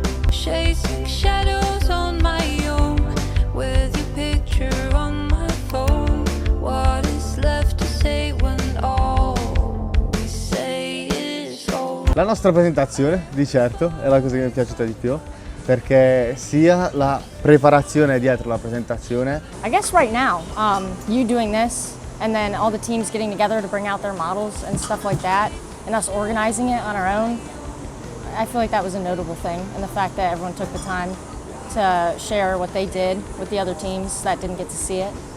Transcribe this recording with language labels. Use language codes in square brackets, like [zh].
[en] Chasing shadows on my own, with your picture on my phone. What is left to say when all we say is all? [it] La nostra presentazione, di certo, è la cosa che mi è piaciuta di più, perché sia la preparazione dietro la presentazione. [en] I guess right now, you doing this, and then all the teams getting together to bring out their models and stuff like that, and us organizing it on our own, I feel like that was a notable thing, and the fact that everyone took the time to share what they did with the other teams that didn't get to see it.